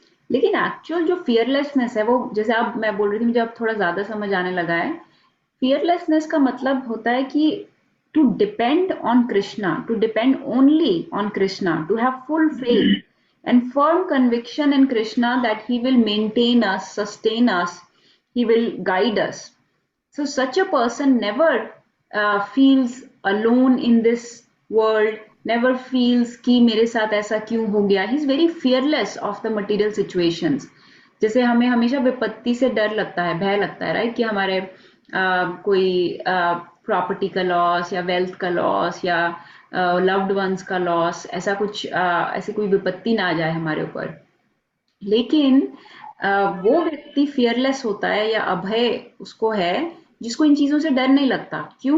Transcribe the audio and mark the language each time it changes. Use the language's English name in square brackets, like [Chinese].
[Hindi] लेकिन एक्चुअल जो फियरलेसनेस है वो, जैसे अब मैं बोल रही थी, मुझे अब थोड़ा ज्यादा समझ आने लगा है। फियरलेसनेस का मतलब होता है कि [English] To depend on Krishna, to depend only on Krishna, to have full faith and firm conviction in Krishna that he will maintain us, sustain us, he will guide us. So such a person never feels alone in this world, never feels [Hindi] कि मेरे साथ ऐसा क्यों हो गया। [English] He is very fearless of the material situations. [Hindi] जैसे हमें हमेशा विपत्ति से डर लगता है, भय लगता है, राइट, कि हमारे कोई प्रॉपर्टी का लॉस या वेल्थ का लॉस या लव्ड वंस का लॉस, ऐसा कुछ ऐसी कोई विपत्ति ना आ जाए हमारे ऊपर। लेकिन वो व्यक्ति फियरलेस होता है या अभय उसको है जिसको इन चीजों से डर नहीं लगता। क्यों?